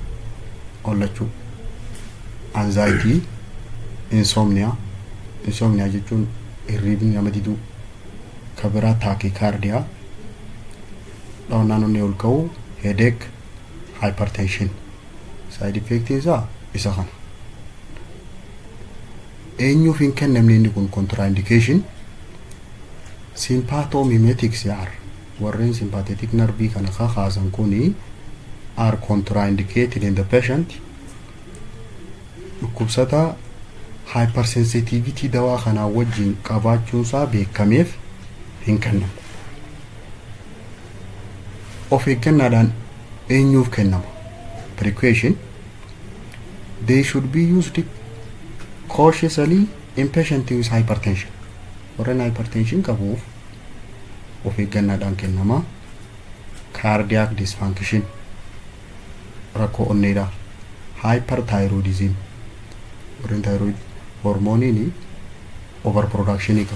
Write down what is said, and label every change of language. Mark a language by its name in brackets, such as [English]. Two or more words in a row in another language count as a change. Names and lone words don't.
[Oromo] Ollachuu, [English] anxiety, insomnia [Oromo] jechuun hirriibni nama diduu, kabiraa taakikardiyaa, dhawannaan onnee ol ka'uu, [English] headache, hypertension. [Oromo] Side effectiin isaa isa kana. Eenyuuf hin kennamne inni kun [English] contraindication sympathomimetics [Oromo] warreen [English] sympathetic nerve [Oromo] kana kaasan kuni [English] are contraindicated in the patient. [Oromo] dhukkubsataa hypersensitivity dawaa kana wajjin qabaachuun isaa beekameef hin kennamu. Of eeggannaadhaan eenyuuf kennama? Precaution. [English] They should be used cautiously in patients with hypertension. [Oromo] Warreen hypertension qabuuf of eeggannaadhaan kennama. [English] Cardiac dysfunction, [Oromo] rakkoo onneedha. Hyperthyroidism, warreen thyroid hormooniin overproduction qabu.